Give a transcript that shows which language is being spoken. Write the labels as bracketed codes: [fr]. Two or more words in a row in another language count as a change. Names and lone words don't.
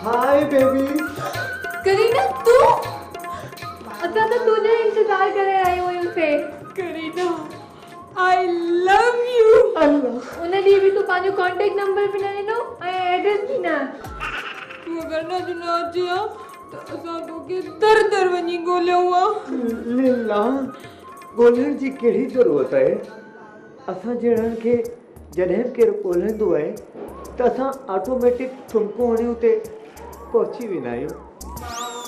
[en] Hi baby. [pa] करीना तू असां तो तुझे इंतजार करे रही हुयूं से। [en] करीना I love you. [sd] अल्लाह उन ॾींहुं बि तूं पंहिंजो कॉन्टेक्ट नंबर बि न ॾिनो ऐं एड्रेस बि न। तूं अगरि न ॾिनो अची हा त असां तोखे दर दर वञी ॻोल्हियूं हा। लीला ॻोल्हण जी कहिड़ी ज़रूरत आहे? असां जहिड़नि खे जॾहिं केरु ॻोल्हींदो आहे त असां ऑटोमेटिक ठुमको हणी उते पहुची वेंदा आहियूं।